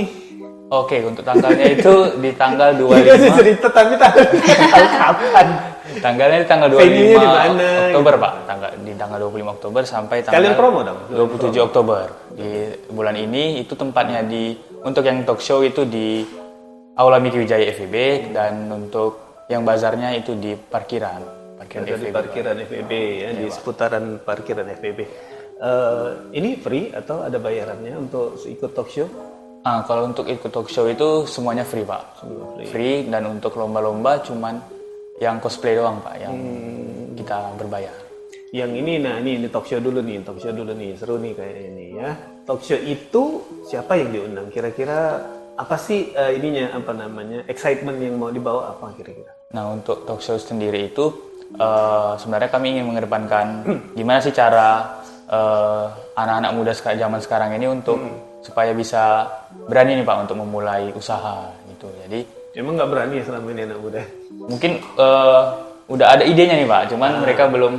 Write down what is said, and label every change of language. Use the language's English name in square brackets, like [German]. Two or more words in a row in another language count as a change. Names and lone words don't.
[Indonesian] Oke, untuk tanggalnya itu di tanggal Dikasih 25. cerita tapi tanggal kapan? Tanggalnya di tanggal Venue-nya 25 di mana? Oktober Pak. Di tanggal 25 Oktober sampai tanggal Kalian promo dong? 27 Oktober. Di bulan ini itu tempatnya untuk yang [English] talk show [Indonesian] itu di Aula Miki Wijaya FEB dan untuk yang bazarnya itu di parkiran Ada di FEB. parkiran FEB ya, di seputaran parkiran FEB. Ini free atau ada bayarannya untuk ikut [English] talk show? [Indonesian] Kalau untuk ikut [English] talk show [Indonesian] itu semuanya free Pak. Free dan untuk lomba-lomba cuman yang cosplay doang Pak yang kita berbayar. Yang ini, nah ini [English] talk show [Indonesian] dulu nih, seru nih kayak ini ya. [English] Talk show [Indonesian] itu siapa yang diundang? Kira-kira apa sih excitement yang mau dibawa apa kira-kira? Nah untuk [English] talk show [Indonesian] sendiri itu sebenarnya kami ingin mengedepankan gimana sih cara anak-anak muda zaman sekarang ini untuk supaya bisa berani nih Pak untuk memulai usaha gitu. Jadi Emang nggak berani ya selama ini anak muda? mungkin udah ada idenya nih Pak, cuman mereka belum